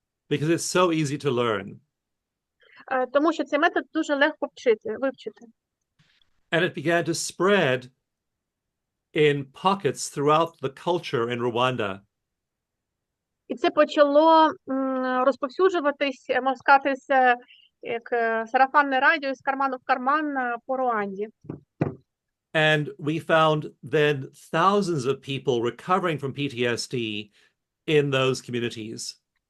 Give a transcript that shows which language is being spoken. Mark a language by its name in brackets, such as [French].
[English] Because it's so easy to learn. [Ukrainian] Тому що цей метод дуже легко вивчити. [English] And it began to spread in pockets throughout the culture in Rwanda. [Ukrainian] І це почало розповсюджуватись, можна сказати, як сарафанне радіо з карману в карман по Руанді. [English] And we found then thousands of people recovering from PTSD in those communities.